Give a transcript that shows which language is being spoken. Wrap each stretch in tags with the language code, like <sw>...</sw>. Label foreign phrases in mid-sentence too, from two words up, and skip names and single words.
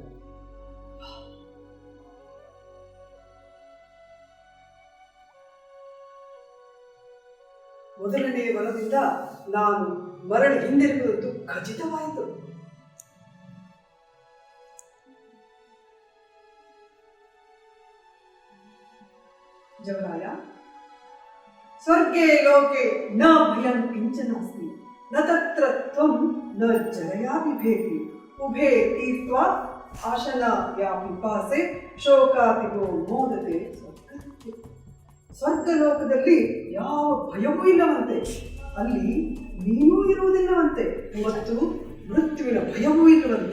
<kn>ಮೊದಲನೆಯ ವರದಿಂದ ನಾನು ಮರಳಿ ಹಿಂದಿರುಗುವುದು ಖಚಿತವಾಯಿತು.</kn> <sa>ಜವರಾಯ, ಸ್ವರ್ಗೇ ಲೋಕೆ ನ ಭಯಂ ಕಿಂಚನಾಸ್ತಿ, ನ ತತ್ರ ತ್ವಂ ನ ಜರಯಾ ಬಿಭೇತಿ, ಉಭೇ ತೀರ್ತ್ವಾ ಆಶನ ಯಾ ಪಿಪಾಸೆ ಶೋಕಾತಿಗೋ ಮೋದತೆ ಸ್ವರ್ಗಕ್ಕೆ.</sa> <kn>ಸ್ವರ್ಗಲೋಕದಲ್ಲಿ ಯಾವ ಭಯವೂ ಇಲ್ಲವಂತೆ, ಅಲ್ಲಿ ನೀನೂ ಇರುವುದಿಲ್ಲವಂತೆ ಮತ್ತು ಮೃತ್ಯುವಿನ ಭಯವೂ ಇಲ್ಲವಂತೆ.</kn>